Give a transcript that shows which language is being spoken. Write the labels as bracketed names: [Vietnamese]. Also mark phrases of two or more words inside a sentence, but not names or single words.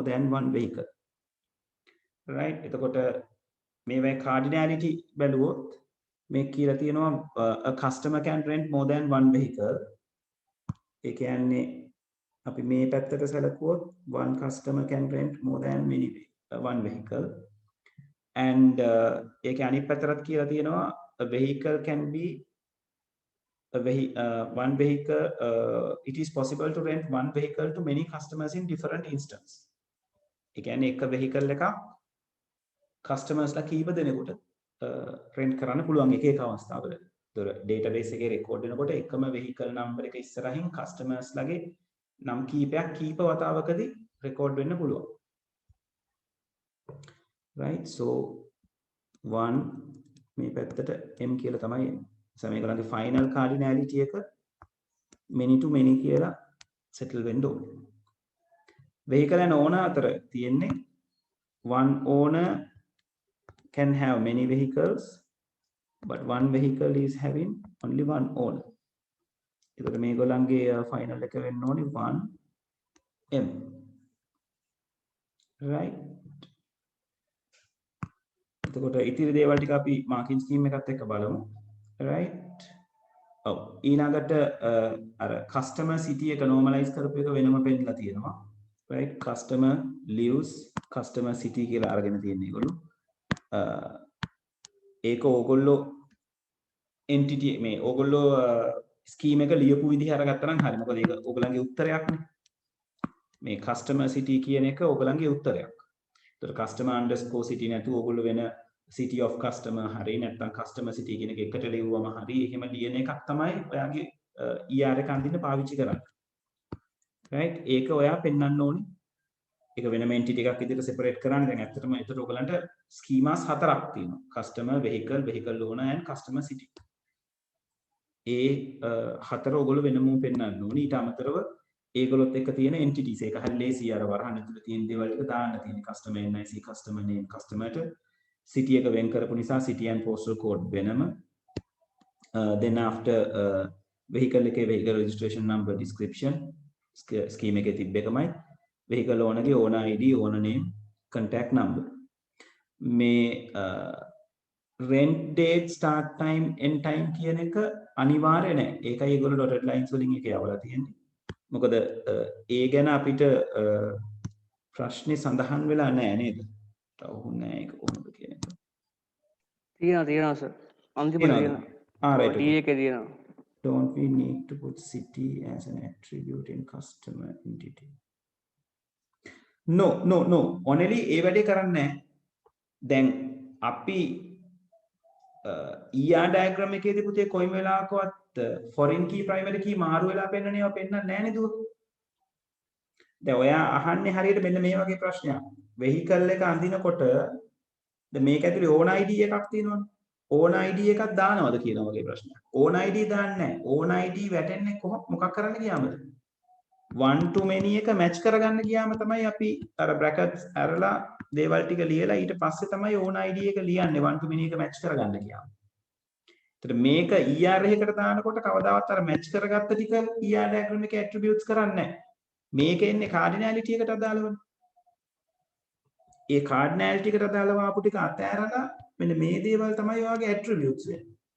[English] than one vehicle right [Sinhala] එතකොට මේවයි [English] cardinality [Sinhala] බැලුවොත් මේ කියලා තියෙනවා [English] a customer can rent more than one vehicle [Sinhala] ඒ කියන්නේ අපි මේ පැත්තට සැලකුවොත් [English] one customer can rent more than one vehicle and [Sinhala] ඒක අනිත් පැත්තට කියලා තියෙනවා [English] a vehicle can be one vehicle it is possible to rent one vehicle to many customers in different instances [Sinhala] ඒ කියන්නේ එක vehicle එකක් customers ලා කීප දෙනෙකුට rent කරන්න පුළුවන් එක එක අවස්ථාවල. ඒතර database එකේ record වෙනකොට එකම vehicle number එක ඉස්සරහින් customers ලාගේ නම් කීපයක් කීප වතාවකදී record වෙන්න පුළුවන්. [English] right so one [Sinhala] මේ පැත්තට m කියලා තමයි එන්නේ. මේගොල්ලන්ගේ [English] final cardinality [Sinhala] එක [English] many to many [Sinhala] කියලා settle වෙන්න ඕනේ. [English] vehicle and owner [Sinhala] අතර තියෙන්නේ [English] one owner can have many vehicles but one vehicle is having only one owner. [Sinhala] ඒකට මේගොල්ලන්ගේ final එක වෙන්න ඕනේ 1m. right එතකොට ඉතිරි දේවල් ටික අපි [English] marking scheme [Sinhala] එකත් එක්ක බලමු. right ඊළඟට අර [English] customer city [Sinhala] එක normalize කරපු එක වෙනම පෙන්නලා තියෙනවා [English] right customer lives customer city [Sinhala] කියලා අරගෙන තියෙන ඒගොල්ලෝ ඒක ඕගොල්ලෝ entity මේ ඕගොල්ලෝ scheme එක ලියපු විදිහ අරගත්තා නම් හරි මොකද ඒක ඕගොල්ලන්ගේ උත්තරයක්නේ මේ [English] customer city [Sinhala] කියන එක ඕගොල්ලන්ගේ උත්තරයක්. ඒතර [English] customer underscore city [Sinhala] නැතුව ඕගොල්ලෝ වෙන [English] city of customer [Sinhala] හරි නැත්නම් [English] customer city [Sinhala] කියන එක එකට ලියුවම හරි එහෙම ලියන එකක් තමයි ඔයාගේ ER එක අඳින්න පාවිච්චි කරන්නේ. right ඒක ඔයා පෙන්වන්න ඕනේ. ඒක වෙනම entity එකක් විදිහට separate කරන්න. දැන් ඇත්තටම ඒතර ඔයගලන්ට schemas හතරක් තියෙනවා. [English] customer, vehicle, vehicle owner and customer city. [Sinhala] ඒ හතර ඔයගොල්ලෝ වෙනම පෙන්වන්න ඕනේ. ඊට අමතරව ඒගොල්ලොත් එක්ක තියෙන entities ඒක හරිය ලේසි අර වරහන් ඇතුළේ තියෙන දේවල් ටික දාන්න තියෙන [English] customer NIC, customer name, customer city [Sinhala] එක වෙන් කරපු නිසා [English] city and postal code [Sinhala] වෙනම [English] then after vehicle [Sinhala] එකේ [English] vehicle registration number description scheme [Sinhala] එකේ තිබ්බ එකමයි [English] vehicle owner [Sinhala] ගේ [English] owner ID, owner name, contact number [Sinhala] මේ [English] rent date, start time, end time [Sinhala] කියන එක අනිවාර්ය නැහැ. ඒකයි ඒගොල්ලෝ [English] dotted lines [Sinhala] වලින් ඒක යවලා තියෙන්නේ. මොකද ඒ ගැන අපිට ප්‍රශ්නේ සඳහන් වෙලා නැහැ නේද? තවුන්නේ ඒක කොහොමද කියන එක. තියෙනවා සර්. අන්තිමට තියෙනවා. right. D එකේ තියෙනවා. [English] Don't we need to put city as an attribute in customer entity? [Sinhala] No. Only ඒ වැඩේ කරන්නේ නැහැ. දැන් අපි [English] ER diagram [Sinhala] එකේදී පුතේ කොයිම වෙලාවකවත් [English] foreign key primary key [Sinhala] මාරු වෙලා පෙන්නන ඒවා පෙන්නන්නේ නැහැ නේද? දැන් ඔයා අහන්නේ හරියට මෙන්න මේ වගේ ප්‍රශ්නයක්. vehicle එක අඳිනකොට දැන් මේක ඇතුලේ [English] own ID [Sinhala] එකක් තියෙනවනේ. [English] own ID [Sinhala] එකක් දානවද කියන වගේ ප්‍රශ්නයක්. [English] own ID [Sinhala] දාන්නේ නැහැ. [English] own ID [Sinhala] වැටෙන්නේ මොකක් කරන්න ගියාමද? [English] one to many [Sinhala] එක match කරගන්න ගියාම තමයි අපි අර brackets අරලා දේවල් ටික ලියලා ඊට පස්සේ තමයි [English] own ID [Sinhala] එක ලියන්නේ [English] one to many [Sinhala] එක match කරගන්න ගියාම. එතකොට මේක ER එකකට දානකොට කවදාවත් අර match කරගත්ත ටික [English] ER diagram [Sinhala] එකේ attributes කරන්නේ නැහැ. මේක එන්නේ cardinality එකට අදාළවනේ. ඒ cardinality එකට අදාළව ආපු ටික අතෑරලා මෙන්න මේ දේවල් තමයි ඔයාගේ attributes වෙන්නේ.